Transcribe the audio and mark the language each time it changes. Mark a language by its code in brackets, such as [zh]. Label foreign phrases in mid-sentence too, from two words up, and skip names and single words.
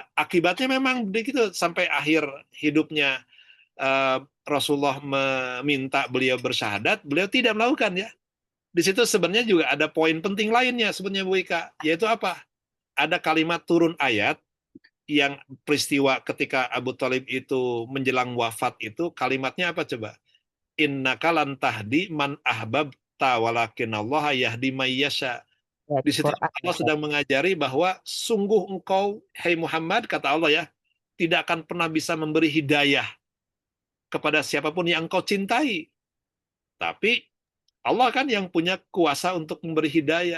[id] Akibatnya memang begitu sampai akhir hidupnya Rasulullah meminta beliau bersyahadat, beliau tidak melakukan ya. Di situ sebenarnya juga ada poin penting lainnya sebenarnya Bu Ika, yaitu apa? Ada kalimat turun ayat yang peristiwa ketika Abu Thalib itu menjelang wafat itu, kalimatnya apa coba? [ar] إنك لن تهدي من أحببت ولكن الله يهدي من يشاء. [id] Di situ Allah sedang mengajari bahwa sungguh engkau, hai Muhammad, kata Allah ya, tidak akan pernah bisa memberi hidayah kepada siapapun yang engkau cintai. Tapi Allah kan yang punya kuasa untuk memberi hidayah.